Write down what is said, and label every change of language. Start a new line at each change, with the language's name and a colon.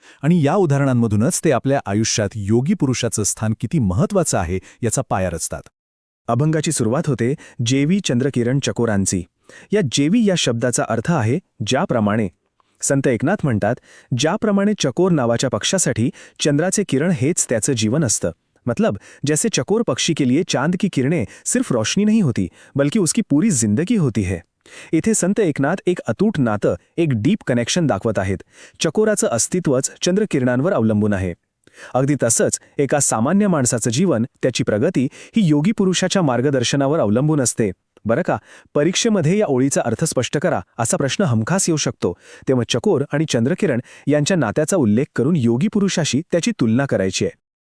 Marathi: आणि या उदाहरणांमधूनच ते आपल्या आयुष्यात योगी पुरुषाचं स्थान किती महत्त्वाचं आहे याचा पाया रचतात. अभंगाची सुरुवात होते जेवी चंद्रकिरण चकोरांची. या जेवी या शब्दाचा अर्थ आहे ज्याप्रमाणे. संत एकनाथ म्हणतात, ज्याप्रमाणे चकोर नावाच्या पक्षासाठी चंद्राचे किरण हेच त्याचं जीवन असतं.
Hindi: मतलब जैसे चकोर पक्षी के लिए चांद की किरणें सिर्फ रोशनी नहीं होती, बल्कि उसकी पूरी जिंदगी होती है.
Marathi: इथे संत एकनाथ एक अतूट नातं, एक डीप कनेक्शन दाखवत आहेत. चकोराचं अस्तित्वच चंद्रकिरणांवर अवलंबून आहे. अगदी तसंच एका सामान्य माणसाचं जीवन, त्याची प्रगती ही योगी पुरुषाच्या मार्गदर्शनावर अवलंबून असते. बरं का, परीक्षेमध्ये या ओळीचा अर्थ स्पष्ट करा असा प्रश्न हमखास येऊ शकतो, तेव्हा चकोर आणि चंद्रकिरण यांच्या नात्याचा उल्लेख करून योगी पुरुषाशी त्याची तुलना करायची आहे.